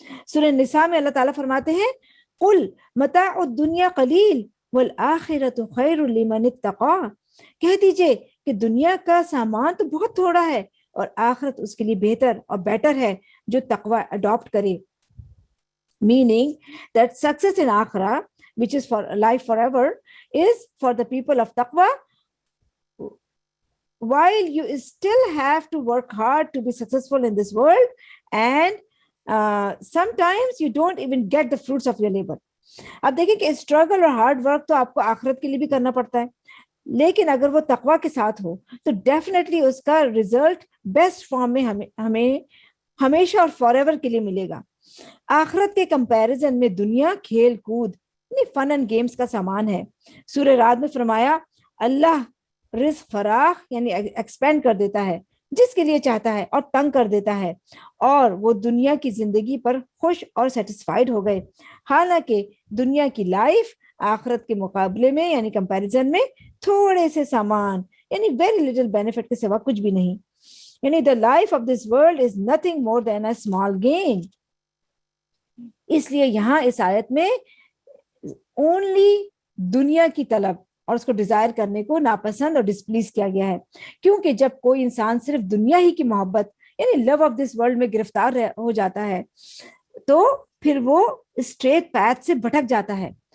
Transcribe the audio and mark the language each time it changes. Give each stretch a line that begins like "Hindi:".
Urdu: سورہ نساء میں اللہ تعالیٰ فرماتے ہیں
Arabic: قل متاع الدنیا قلیل والآخرۃ خیر لمن اتقی،
Urdu: کہہ دیجئے کہ دنیا کا سامان تو بہت تھوڑا ہے اور آخرت اس کے لیے بہتر اور بیٹر ہے جو تقوی اڈاپٹ کرے.
English: Meaning that success in Akhirah, which is for life forever, is for the people of taqwa, while you still have to work hard to be successful in this world, and sometimes you don't even get the fruits of your labor.
Urdu: اب دیکھیں کہ struggle اور hard work تو آپ کو آخرت کے لیے بھی کرنا پڑتا ہے، لیکن اگر وہ تقوی کے ساتھ ہو تو ڈیفینیٹلی اس کا ریزلٹ
English: best form
Urdu: میں ہمیں ہمیشہ اور
English: forever
Urdu: کے لیے ملے گا. آخرت کے کمپیریزن میں دنیا کھیل کود
English: fun and games
Urdu: کا سامان ہے. سورہ رعد میں فرمایا اللہ رزق فراخ یعنی ایکسپینڈ کر دیتا ہے جس کے لیے چاہتا ہے اور تنگ کر دیتا ہے، اور وہ دنیا کی زندگی پر خوش اور سیٹسفائیڈ ہو گئے، حالانکہ دنیا کی لائف آخرت کے مقابلے میں یعنی کمپیریزن میں تھوڑے سے سامان یعنی
English: very little benefit
Urdu: کے سوا کچھ بھی نہیں.
English: یعنی the life of this world is nothing more than a small gain.
Urdu: اس لیے یہاں اس آیت میں اونلی دنیا کی طلب اور اس کو ڈیزائر کرنے کو ناپسند اور ڈسپلیز کیا گیا ہے. کیونکہ جب کوئی انسان صرف دنیا ہی کی محبت یعنی
English: love of this world
Urdu: میں گرفتار ہو جاتا ہے تو پھر وہ
English: straight path
Urdu: سے بھٹک جاتا ہے.